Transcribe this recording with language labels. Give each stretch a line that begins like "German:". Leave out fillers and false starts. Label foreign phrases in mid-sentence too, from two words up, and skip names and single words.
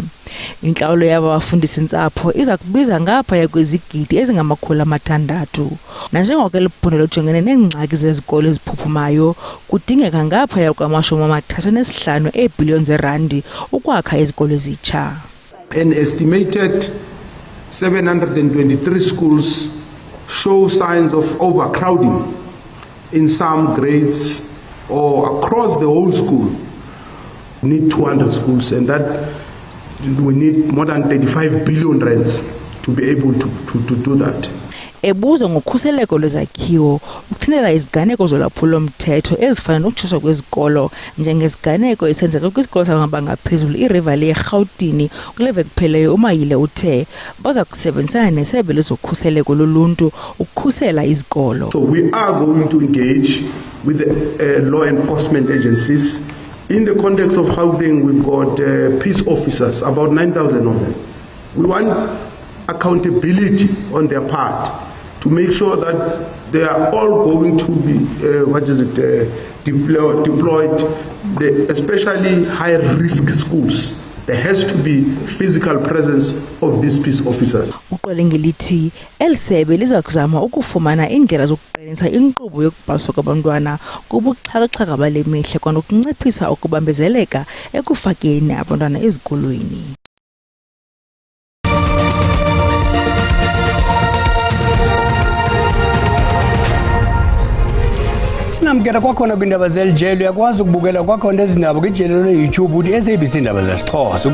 Xhosa: Intlawulo yaba bafundisi-ntsapho iza kubiza ngaphaya kwezigidi ezingama-600. Nanjengoko elphondo lojongene neengxaki zezikolo eziphuphumayo, kudingeka ngaphaya kwama-35 eebhiliyoni zeerandi ukwakha izikolo ezitsha.
English: An estimated 723 schools show signs of overcrowding in some grades or across the whole school. We need 200 schools and that we need more than 35 billion rands to be able to do that.
Xhosa: Ebuza ngokhuseleko lwezakhiwo, ukuthintela iziganeko zolwaphulo-mthetho ezifana nokutshuswa kwezikolo njengesiganeko esenzeka kwisikolo samabanga aphezulu iRivali eRhawutini kule veki ipheleyo. uMaile uthe baza kusebenzisana nesebe lezokhuseleko loluntu ukukhusela izikolo.
English: So we are going to engage with the law enforcement agencies. In the context of Gauteng, we've got peace officers, about 9,000 of them. We want accountability on their part to make sure that they are all going to be, deployed, especially high-risk schools. There has to be physical presence of these peace officers.
Xhosa: Uqolenge lithi elisebe liza kuzama ukufumana indlela zokuqinisa inkqubo yokubhaliswa kwabantwana kubuxhakaxhaka bale mihla kwanokunciphisa ukubambezeleka ekufakeni abantwana ezikolweni. Sinamkela kwakhona kwindaba zelijelo uyakwazi ukubukela kwakhona ezindaba kwijelo le-YouTube uthi SABC Indaba zesiXhosa.